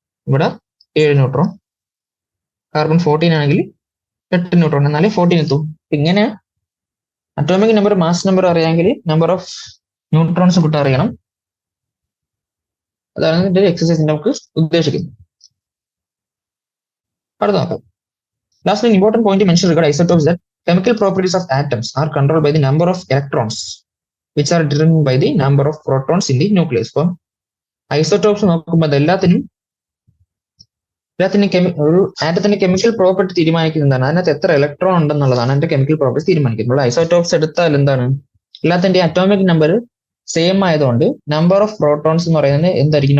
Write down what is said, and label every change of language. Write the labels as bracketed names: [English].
[Malayalam] ഇവിടെ 7 neutron. Carbon 14 ആണെങ്കിൽ 8 neutron, എന്നാലേ 14 എത്തും. ഇങ്ങനെ അറ്റോമിക് നമ്പർ മാസ് നമ്പർ അറിയാമെങ്കിൽ നമ്പർ ഓഫ് ന്യൂട്രോൺസ് കൂടെ അറിയണം. അതാണ് ഇതിന്റെ എക്സസൈസ് നമുക്ക് ഉദ്ദേശിക്കുന്നത്. അടുത്ത നോക്കാം. [English] Last, an important point to mention regarding isotopes that chemical properties of atoms are controlled by the number of electrons, which are determined by the number of protons in the nucleus. [Malayalam] അപ്പോൾ isotopes നോക്കുമ്പോൾ എല്ലാത്തിനും ഒരു ആറ്റത്തിന്റെ chemical property തീരുമാനിക്കുന്നതാണ് അതിനകത്ത് എത്ര electron ഉണ്ടെന്നുള്ളതാണ് അതിന്റെ chemical property തീരുമാനിക്കുന്നത്. Isotopes എടുത്താൽ എന്താണ് എല്ലാത്തിന്റെ അറ്റോമിക് നമ്പർ സെയിം ആയതുകൊണ്ട് നമ്പർ ഓഫ് പ്രോട്ടോൺസ് എന്ന് പറയുന്നത് എന്തായിരിക്കും?